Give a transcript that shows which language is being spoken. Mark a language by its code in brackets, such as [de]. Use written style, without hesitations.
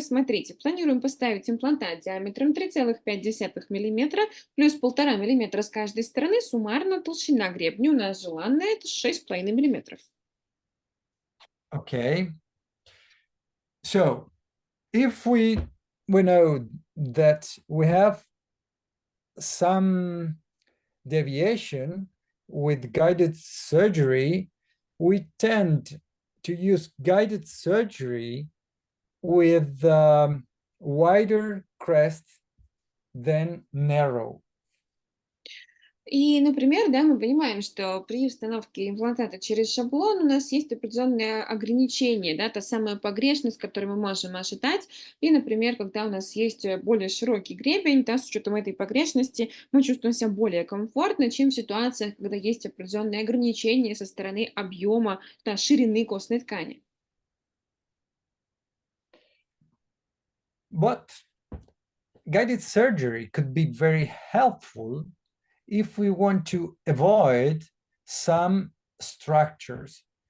[ru] Смотрите, планируем поставить имплантат диаметром 3,5 мм плюс 1,5 мм с каждой стороны. Суммарно толщина гребня у нас желанная это 6,5 мм. [en] Okay. So if we know that we have some deviation with guided surgery, we tend to use guided surgery with wider crest than narrow. [ru] И, например, да, мы понимаем, что при установке имплантата через шаблон у нас есть определенные ограничения, да, та самая погрешность, которую мы можем ожидать. И, например, когда у нас есть более широкий гребень, да, с учетом этой погрешности, мы чувствуем себя более комфортно, чем в ситуациях, когда есть определенные ограничения со стороны объема, да, ширины костной ткани. [en] But guided surgery could be very helpful if we want to avoid some structures.